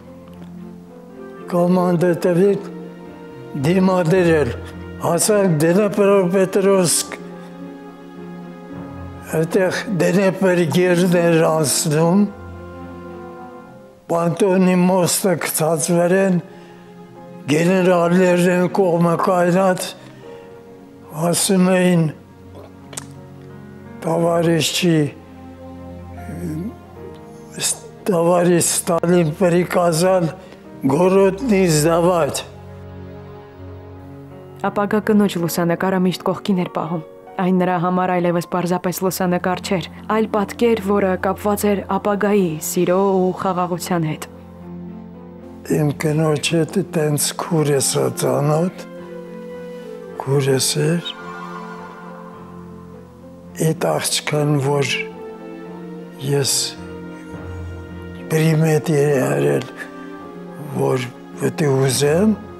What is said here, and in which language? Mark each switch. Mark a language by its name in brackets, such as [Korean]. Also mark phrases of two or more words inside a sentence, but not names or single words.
[Armenian] կոմանդը տվին դիմադրել, հասանք Դնեպրոպետրովսկ, այդտեղ Դնեպր գերն էր անցնում, Պանտոնի մոստը գցած վրեն, գեներալներն են կողմը կայնած, ասում էին [Russian] товарищ Сталин приказал город не сдавать. [Armenian] Ապագա կնոջ լուսանկարը միշտ կողքին էր պահում։ Այն նրա համար այլևս պարզապես լուսանկար չէր, այլ պատկեր, որը կապված էր ապագայի, սիրո ու խաղաղության հետ։ Իմ կնոջ հետ տենց քուրես ծանոթ, քուրես էր, այդ աղջկան, որ ես պրիմետ երել, որ պետք ուզեմ,